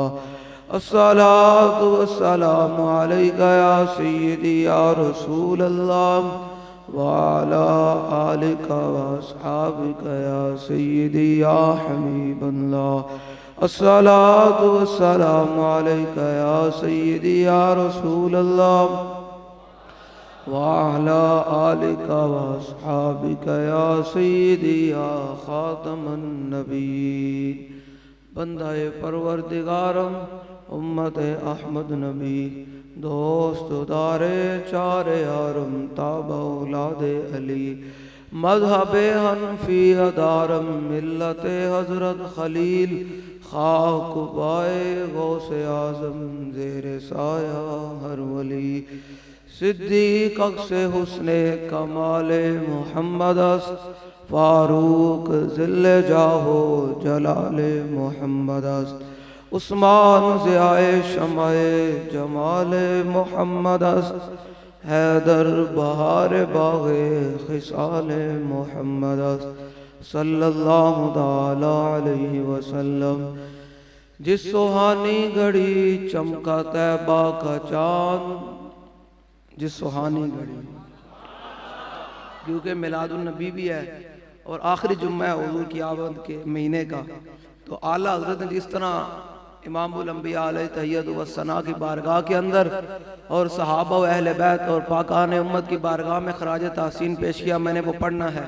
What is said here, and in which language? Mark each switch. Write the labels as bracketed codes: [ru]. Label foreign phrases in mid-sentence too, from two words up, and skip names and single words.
[ar] الصلاة والسلام عليك يا سيدي يا رسول الله وعلى آلك وأصحابك يا سيدي يا حبيب الله. الصلاة والسلام عليك يا سيدي يا رسول الله وعلى آلك وأصحابك يا سيدي يا خاتم النبيين. [fa] بندہ پروردگارم امت احمد نبی دوست دار چار یارم تاب اولاد علی مذہب حنفی دارم ملت حضرت خلیل خاک پائے غوث اعظم زیر سایہ ہر ولی. صدیق اکس حسن کمال محمد است فاروق ذل جاہو جلال محمد است. عثمان ضیاء شمع جمال محمد است. حیدر بہار باغ خصال محمد است. [ar] صلی اللہ تعالی علیہ وسلم. [ur] جس سہانی گھڑی چمکا طیبہ کا چاند، جس سہانی گھڑی، کیونکہ میلاد النبی بھی ہے اور آخری جمعہ ہے حضور کی آمد کے مہینے کا، تو اعلیٰ حضرت نے جس طرح امام الانبیاء علیہ تحیت و ثنا کی بارگاہ کے اندر اور صحابہ و اہل بیت اور پاکان امت کی بارگاہ میں خراج تحسین پیش کیا، میں نے وہ پڑھنا ہے.